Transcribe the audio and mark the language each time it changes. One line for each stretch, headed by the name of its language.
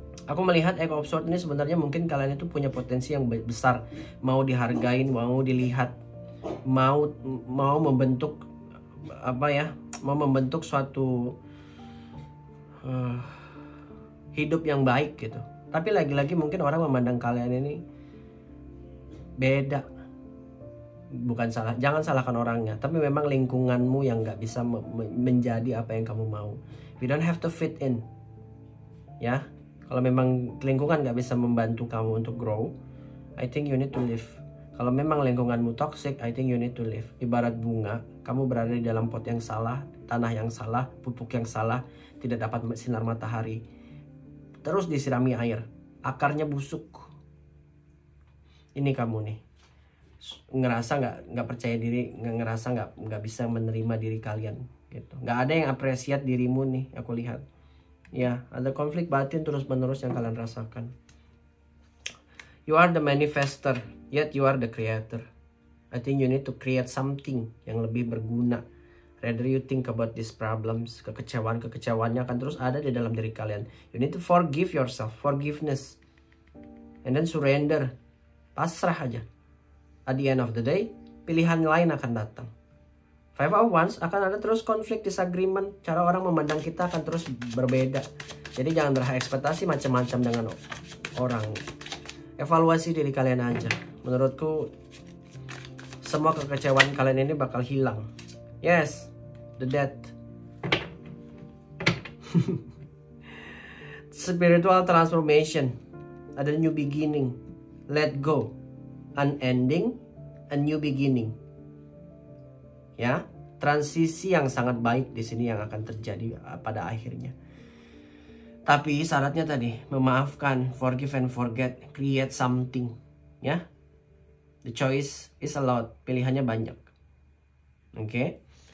Indonesian: Aku melihat Eight of Swords ini sebenarnya mungkin kalian itu punya potensi yang besar, mau dihargain, mau dilihat, mau membentuk apa ya, mau membentuk suatu hidup yang baik gitu. Tapi lagi-lagi mungkin orang memandang kalian ini beda. Bukan salah, jangan salahkan orangnya, tapi memang lingkunganmu yang nggak bisa menjadi apa yang kamu mau.
English: You don't have to fit in ya.
Indonesian: Kalau memang lingkungan nggak bisa membantu kamu untuk grow,
English: I think you need to leave.
Indonesian: Kalau memang lingkunganmu toxic,
English: I think you need to leave.
Indonesian: Ibarat bunga, kamu berada di dalam pot yang salah, tanah yang salah, pupuk yang salah, tidak dapat sinar matahari, terus disirami air, akarnya busuk. Ini kamu nih ngerasa nggak percaya diri, ngerasa nggak bisa menerima diri kalian gitu. Nggak ada yang apresiat dirimu nih, aku lihat ya. Ada konflik batin terus menerus yang kalian rasakan.
English: You are the manifester, yet you are the creator. I think you need to create something
Indonesian: yang lebih berguna.
English: Rather you think about these problems,
Indonesian: kekecewaannya akan terus ada di dalam diri kalian.
English: You need to forgive yourself, forgiveness, and then surrender,
Indonesian: pasrah aja.
English: At the end of the day,
Indonesian: pilihan lain akan datang. Five of Wands akan ada terus konflik, disagreement. Cara orang memandang kita akan terus berbeda. Jadi jangan berekspektasi macam-macam dengan orang. Evaluasi diri kalian aja. Menurutku semua kekecewaan kalian ini bakal hilang.
English: Yes, the death. Spiritual transformation. Ada new beginning. Let go. Unending, a new beginning.
Indonesian: Ya, transisi yang sangat baik di sini yang akan terjadi pada akhirnya. Tapi syaratnya tadi, memaafkan,
English: forgive and forget, create something,
Indonesian: ya.
English: The choice is a lot,
Indonesian: pilihannya banyak. Oke.